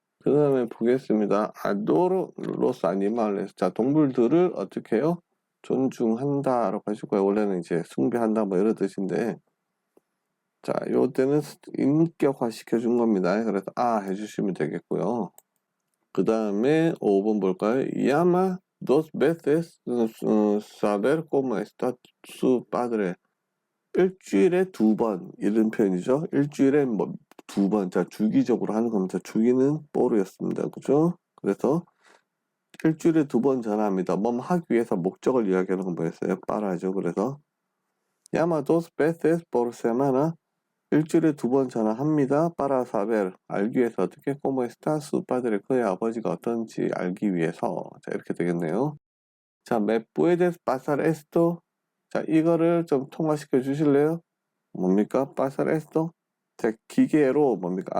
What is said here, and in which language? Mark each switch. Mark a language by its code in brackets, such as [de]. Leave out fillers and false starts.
[ko] 그 다음에 보겠습니다. 아도로 로스 아니말레스. 자, 동물들을 어떻게 해요? 존중한다 라고 하시고요. 원래는 이제 숭배한다 뭐 이런 뜻인데 자, 요때는 인격화 시켜준 겁니다. 그래서 아 해주시면 되겠고요. 그 다음에 5번 볼까요? [es] llama dos veces saber cómo está su padre. [ko] 일주일에 2번 이런 표현이죠. 일주일에 뭐 2번. 자, 주기적으로 하는 겁니다. 주기는 뽀로였습니다. 그죠? 그래서 일주일에 2번 전화합니다. 뭐 하기 위해서 목적을 이야기하는 건 뭐였어요? 빠라죠. [es] 그래서 llama dos veces por semana. [ko] 일주일에 2번 전화합니다. [es] para saber [ko] 알기 위해서 어떻게 [es] como está su padre [ko] 그의 아버지가 어떤지 알기 위해서 자 이렇게 되겠네요. [es] 자, me puedes pasar esto. [ko] 자, 이거를 좀 통화시켜 주실래요? 뭡니까? [es] pasar esto. [ko] 자, 기계로 뭡니까?